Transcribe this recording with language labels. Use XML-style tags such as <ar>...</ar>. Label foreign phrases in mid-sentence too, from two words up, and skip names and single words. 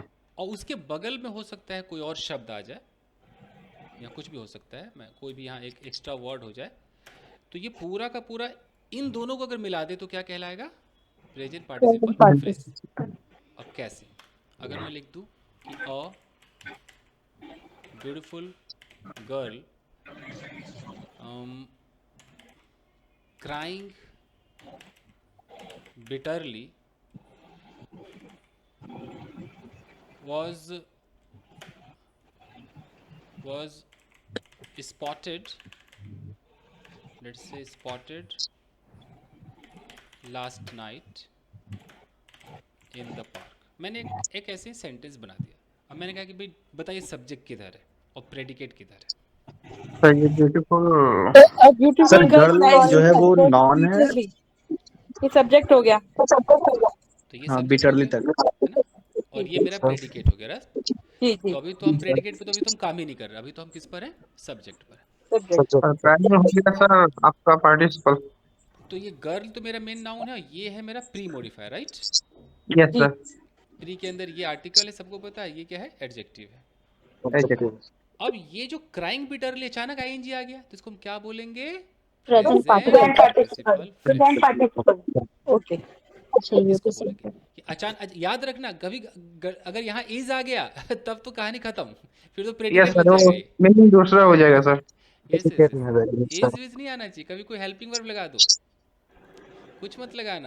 <hi>और उसके बगल में हो सकता है कोई और शब्द आ जाए, या कुछ भी हो सकता है, मैं कोई भी यहाँ एक</hi> <en>extra word</en> <hi>हो जाए। तो ये पूरा का पूरा इन दोनों को अगर मिला दे तो क्या कहलाएगा?</hi> <en>present participle phrase.</en> <hi>अब कैसे? अगर मैं लिख दूं कि</hi> <en>a beautiful girl crying bitterly was was spotted, let's say spotted last night in the park.</en> <hi>मैंने एक ऐसे सेंटेंस बना दिया. अब मैंने कहा कि भाई बताइए सब्जेक्ट किधर है और प्रेडिकेट किधर है. सर ये ब्यूटीफुल</hi> <en>A beautiful</en> <hi>सर girl गर्ल flies जो है वो subject नॉन है। bitterly. ये सब्जेक्ट हो गया. तो ये हाँ सब्जेक्ट हो बिटरली गया, तक। है ना. और ये मेरा प्रेडिकेट हो गया राइट. जी जी. तो अभी तो हम प्रेडिकेट पे तो अभी तो हम काम ही नहीं कर रहे. अभी तो हम किस पर हैं? सब्जेक्ट पर हैं. सब्जेक्ट. प्राइमरी हो गया सर आपका पार्टिसिपल. तो ये गर्ल तो मेरा</hi> <en>main noun</en> <hi>है. ये है मेरा</hi> <en>pre modifier</en> <hi>राइट.</hi> <en>yes sir.</en> <hi>प्री के अंदर ये आर्टिकल है, सबको पता है. ये क्या है? एडजेक्टिव है. एडजेक्टिव. अब ये जो</hi> <en>crying bitterly</en> <hi>अचानक आईएनजी आ गया तो इसको हम क्या बोलेंगे?</hi> <en>Present Present participle. participle Present participle. Okay.</en> <hi>अच्छा ये इसको भी सही बोलेंगे कि अचानक. याद रखना कभी अगर यहाँ इज आ गया तब तो कहानी खत्म. फिर तो यस प्रेडिकेट सर बन वो जाएगा ये. मीनिंग दूसरा हो जाएगा सर. यस इज विज नहीं आना चाहिए. कभी कोई</hi> <en>helping verb</en> <hi>लगा दो, कुछ मत लगाना.</hi>